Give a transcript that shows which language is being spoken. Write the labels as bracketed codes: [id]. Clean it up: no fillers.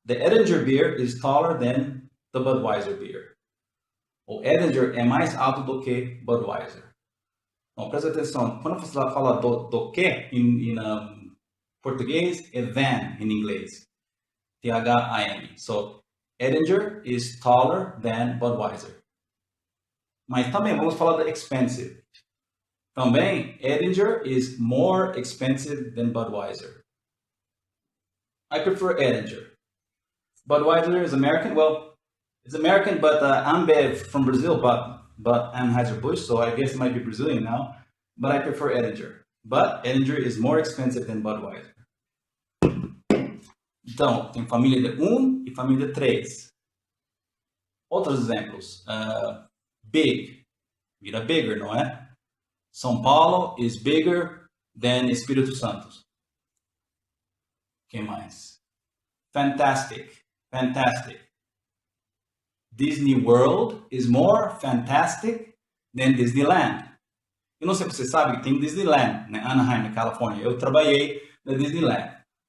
[en] The Edinger beer is taller than the Budweiser beer. [pt] O Edinger é mais alto do que Budweiser. Então, presta atenção. Quando você fala do que em português, é than em inglês. [en] T-H-I-N. So, Edinger is taller than Budweiser. [pt] Mas também vamos falar da expensive. [en] Também, Edinger is more expensive than Budweiser. I prefer Edinger. Budweiser is American. Well, it's American, but Ambev from Brazil, but Anheuser-Busch, so I guess it might be Brazilian now. But I prefer Edinger. But Edinger is more expensive than Budweiser. [pt] Então, tem família de 1 e família de 3. Outros exemplos. Big. Vira bigger, não é? [en] São Paulo is bigger than Espírito Santo. [pt] Quem mais? Fantastic. Fantastic. [en] Disney World is more fantastic than Disneyland. [pt] Eu não sei se você sabe que tem Disneyland, né? Anaheim, na Califórnia. Eu trabalhei na Disneyland.